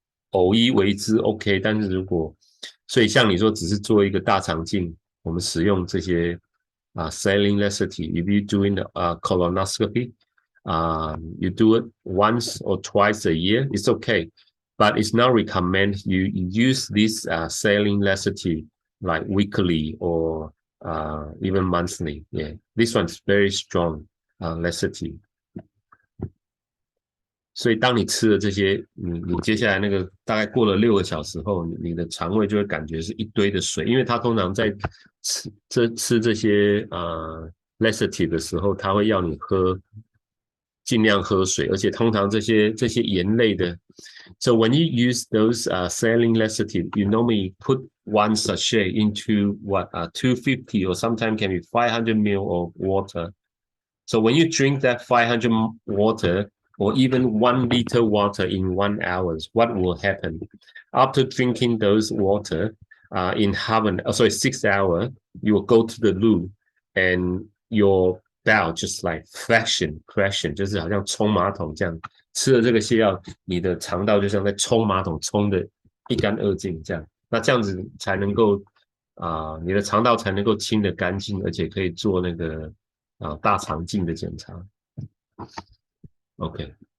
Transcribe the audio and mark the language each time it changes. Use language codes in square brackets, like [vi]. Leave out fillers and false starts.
[zh] 偶一为之 OK， 但是所以像你说只是做一个大肠镜，我们使用这些 [en] saline laxative, if you doing the colonoscopy, you do it once or twice a year, it's okay, but it's not recommended you use this saline laxative like weekly or even monthly. Yeah, this one's very strong laxative. [zh] 所以当你吃了这些，你接下来那个大概过了6个小时后，你的肠胃就会感觉是一堆的水，因为它通常在吃这些laxative 的时候，它会要你尽量喝水，而且通常这些盐类的 ， [en] so when you use those saline laxative, you normally put one sachet into 250 or sometimes can be 500 ml of water. So when you drink that 500 water or even 1 liter water in 1 hour, what will happen? After drinking those water in 6 hours, you will go to the loo and your bowel just like crashing， [zh] 就是好像冲马桶这样。吃了这个泻药，你的肠道就像在冲马桶，冲得一干二净这样。那这样子才能够你的肠道才能够清得干净，而且可以做那个大肠镜的检查。 [en] Okay.